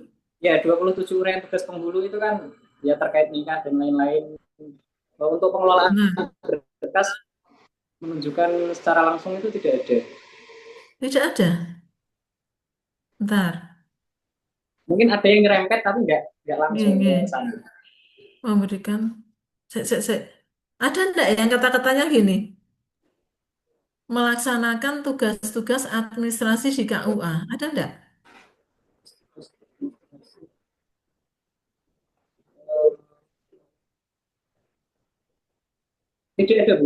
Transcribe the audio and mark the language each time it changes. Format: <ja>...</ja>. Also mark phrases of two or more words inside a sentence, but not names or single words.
<id>ya 27 uraian tugas penghulu itu kan ya terkait nikah dan lain-lain. Untuk pengelolaan Nah, berkas menunjukkan secara langsung itu tidak ada. tidak ada. Bentar. Mungkin ada yang nyerempet tapi nggak langsung Nggih, ke nggih. sana. Memberikan. Sek. Ada enggak yang kata-katanya gini? Melaksanakan tugas-tugas administrasi di KUA. Ada enggak? Tidak ada, Bu.</id>